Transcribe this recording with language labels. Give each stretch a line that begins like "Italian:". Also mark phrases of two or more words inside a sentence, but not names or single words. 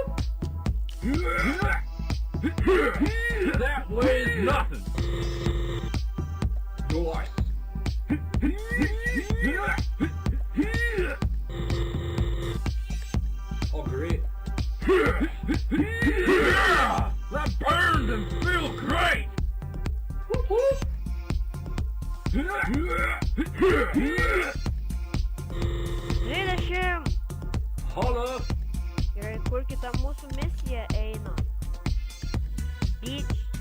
English: That weighs nothing. Nice. Oh, great. Yeah! That burned and feels great.
Lithuanian: Žaidėšim.
English: Holla.
Lithuanian: Gerai, kur kita mūsų misija eina?
English: Beach.